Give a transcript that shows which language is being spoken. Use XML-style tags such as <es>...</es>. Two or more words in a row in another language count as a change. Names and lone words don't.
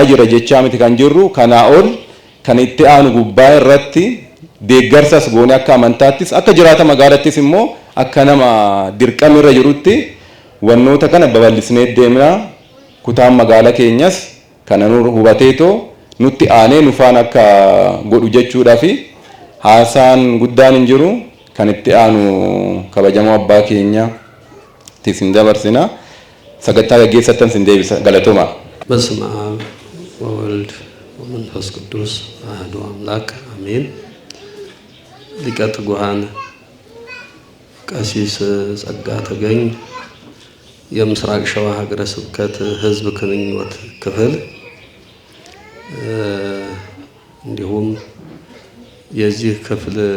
<om>jira jechaa miti kan jirru kanaa ol kan itti aanu gubbaa irratti deeggarsas goone akka amantaattis akka jiraata magaalattis immoo akka nama dirqamirra jirutti wannoota kana babal'isnee deemna kutaan magaalaa keenyas kana nu hubateetoo nutti aanee nufaan akka godhu jechuudhaafi haasaan guddaan hin jiru kan itti aanu kabajamoo abbaa keenya tisin dabarsina sagantaa gaggeessatan sin deebisa galatooma.</om> <am>በስመ አብ ወወልድ ወመንፈስ ቅዱስ አሐዱ አምላክ አሜን። ሊቀ ትጉሃን ቀሲስ ጸጋ ተገኝ የምስራቅ ሸዋ ሀገረ ስብከት ሕዝብ ግንኙነት ክፍል እንዲሁም የዚህ ክፍል</am>